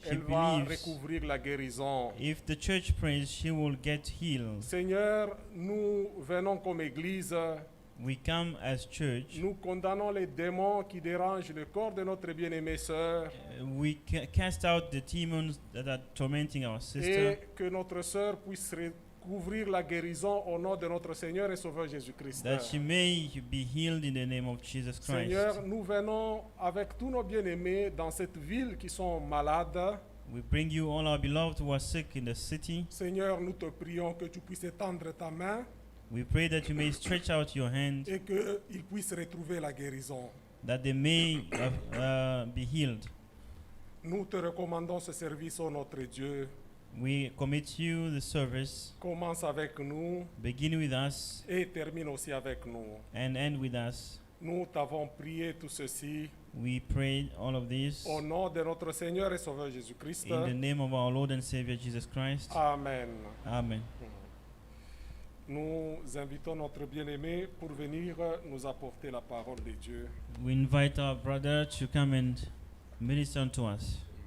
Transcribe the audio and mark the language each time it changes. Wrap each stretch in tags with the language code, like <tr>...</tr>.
<en>She</en> <fr>elle va</fr> <en>believes.</en> <fr>recouvrir la guérison.</fr> <en>If the church prays, she will get healed.</en> <fr>Seigneur, nous venons comme Église,</fr> <en>We come as church.</en> <fr>nous condamnons les démons qui dérangent le corps de notre bien-aimée sœur</fr> <en>We cast out the demons that are tormenting our sister,</en> <fr>et que notre sœur puisse recouvrir la guérison au nom de notre Seigneur et Sauveur Jésus-Christ.</fr> <en>that she may be healed in the name of Jesus Christ.</en> <fr>Seigneur, nous venons avec tous nos bien-aimés dans cette ville qui sont malades.</fr> <en>We bring you all our beloved who are sick in the city.</en> <fr>Seigneur, nous te prions que tu puisses étendre ta main</fr> <en>We pray that you may stretch out your hand,</en> <fr>et qu'ils puissent retrouver la guérison.</fr> <en>that they may be healed.</en> <fr>Nous te recommandons ce service, ô notre Dieu.</fr> <en>We commit you the service.</en> <fr>Commence avec nous</fr> <en>Begin with us</en> <fr>et termine aussi avec nous.</fr> <en>and end with us.</en> <fr>Nous t'avons prié tout ceci</fr> <en>We pray all of this</en> <fr>au nom de notre Seigneur et Sauveur Jésus-Christ.</fr> <en>in the name of our Lord and Savior Jesus Christ.</en> <fr>Amen.</fr> <en>Amen.</en> <fr>Nous invitons notre bien-aimé pour venir nous apporter la parole de Dieu.</fr> <en>We invite our brother to come and minister to us.</en>